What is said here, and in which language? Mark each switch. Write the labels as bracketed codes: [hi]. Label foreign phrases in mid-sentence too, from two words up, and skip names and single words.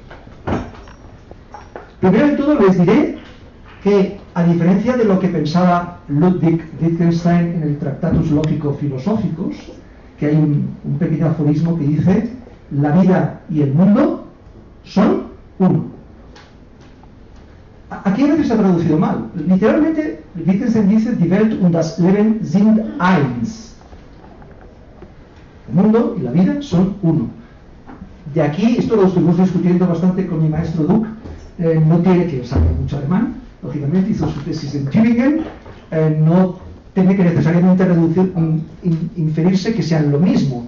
[es] Primero de todo les diré que, a diferencia de lo que pensaba Ludwig Wittgenstein en el Tractatus Lógico-Filosóficos, que hay un pequeño aforismo que dice: la vida y el mundo son uno. Aquí a veces se ha traducido mal. Literalmente, Wittgenstein dice: [de] Die Welt und das Leben sind eins. [es] El mundo y la vida son uno. De aquí, esto lo estuvimos discutiendo bastante con mi maestro Duc, no tiene que saber mucho alemán, lógicamente hizo su tesis en Tübingen, no tiene que necesariamente inferirse que sean lo mismo.